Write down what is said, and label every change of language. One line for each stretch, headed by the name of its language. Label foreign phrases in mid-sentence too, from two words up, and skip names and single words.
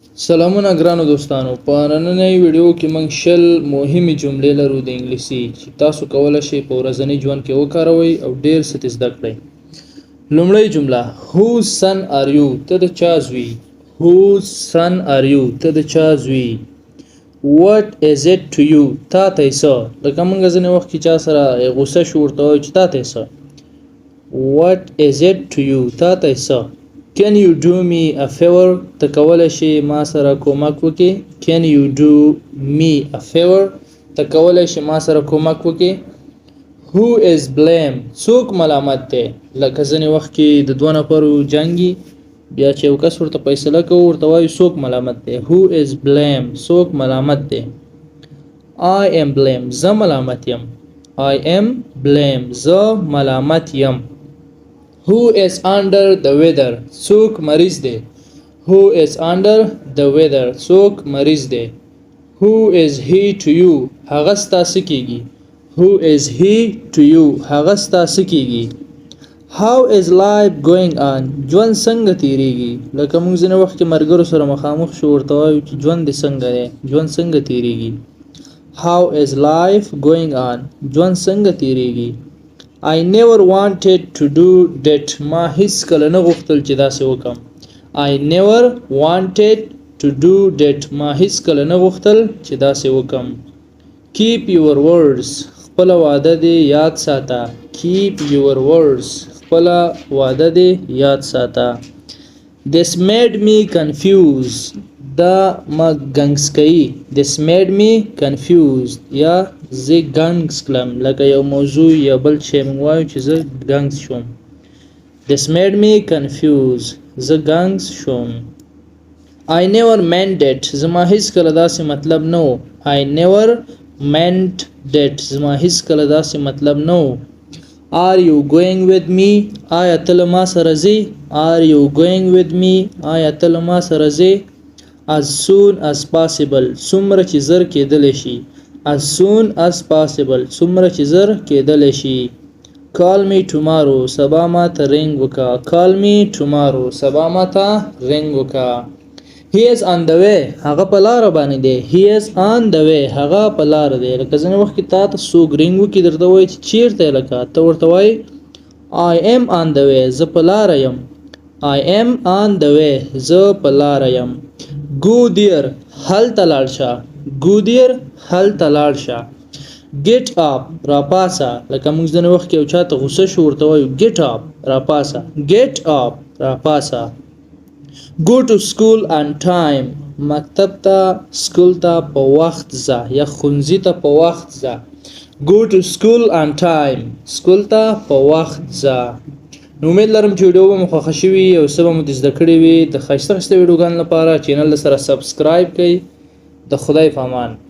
Pashto: سلامونه ګرانو دوستانو په نننۍ ویډیو کې موږ شل مهمه جملې لرو د انګلیسي چې تاسو کولای شئ په ورځني ژوند کې وکاروئ او ډیر څه زده کړئ. لومړی جمله
English: whose son are you
Pashto: ته د چا زوی.
English: whose son are you
Pashto: ته د چا زوی.
English: what is it to you
Pashto: تا ته څه لکه موږ ځنې وخت کې چا سره غوسه شو ورته وایو چې تا ته څه.
English: what is it to you
Pashto: تا ته څه.
English: Can you do me a favor
Pashto: ته کولای شي ما سره کومک وکړي.
English: Can you do me a favor
Pashto: ته کولای شي ما سره کومک وکړي.
English: Who is blame
Pashto: څوک ملامت دی لکه ځنې وخت کې د دوه نفرو جنګي بیا چې یو کس ورته فیصله کوي ورته وایي څوک ملامت دی.
English: Who is blame
Pashto: څوک ملامت دی.
English: I am blame
Pashto: زه ملامت یم.
English: I am blame
Pashto: زه ملامت یم.
English: Who is under the weather
Pashto: څوک مریض دی.
English: Who is under the weather
Pashto: څوک مریض دی.
English: Who is he to you
Pashto: هغه ستاسو کیږي.
English: Who is he to you
Pashto: هغه ستاسو کیږي.
English: How is life going on
Pashto: ژوند څنګه تیریږي لکه موږ ځنه وخت کې مرګرو سره مخامخ شو ورته وایو چې ژوند دې څنګه دی ژوند څنګه تیریږي.
English: How is life going on
Pashto: ژوند څنګه تیریږي.
English: I never wanted to do that
Pashto: ما هیڅ کله نه غوښتل چې داسې وکم.
English: I never wanted to do that
Pashto: ما هیڅ کله نه غوښتل چې داسې وکم.
English: Keep your words
Pashto: خپل وعده دې یاد ساته.
English: Keep your words
Pashto: خپل وعده دې یاد ساته.
English: This made me confused
Pashto: دا ما ګنګس کوي.
English: This made me confused
Pashto: یا زه ګنګس کلم لکه یو موضوع یا بل شی موږ وایو چې زه ګنګس شوم.
English: This made me confused
Pashto: زه ګنګس شوم.
English: I never meant it
Pashto: زما هیڅ کله داسې مطلب نه و.
English: I never meant that
Pashto: زما هیڅ کله داسې مطلب نه و.
English: Are you going with me
Pashto: آیا ته له ما سره ځې.
English: Are you going with me
Pashto: آیا ته له ما سره ځې.
English: As soon as possible
Pashto: څومره چې زر کېدلی شي.
English: As soon as possible
Pashto: څومره چې زر کېدلی شي.
English: Call me tomorrow
Pashto: سبا ما ته رنګ وکړه.
English: Call me tomorrow
Pashto: سبا ما ته رنګ وکړه.
English: He is on the way
Pashto: هغه په لاره باندې دی.
English: He is on the way
Pashto: هغه په لاره دی لکه ځینې وخت کې تا ته څوک رنګ وکړي درته وایي چې چیرته یې لکه ته ورته وایي
English: I am on the way
Pashto: زه په لاره یم.
English: I am on the way
Pashto: زه په لاره یم.
English: Go there
Pashto: هلته لاړ شه.
English: Go there
Pashto: هلته لاړ شه.
English: Get up
Pashto: راپاسه لکه موږ ځینې وخت کې یو چا ته غوسه شو ورته وایو
English: get up
Pashto: راپاسه.
English: Get up
Pashto: راپاسه.
English: Go to school on time
Pashto: مکتب ته سکول ته په وخت ځه یا ښوونځي ته په وخت ځه.
English: Go to school on time
Pashto: سکول ته په وخت ځه. نو امید لرم چې ویډیو به مو خوښه شوي او څه به مو د زده کړي وي. د ښایسته ښایسته ویډیوګانو لپاره چینل سره سبسکرایب کړئ. د خدای په امان.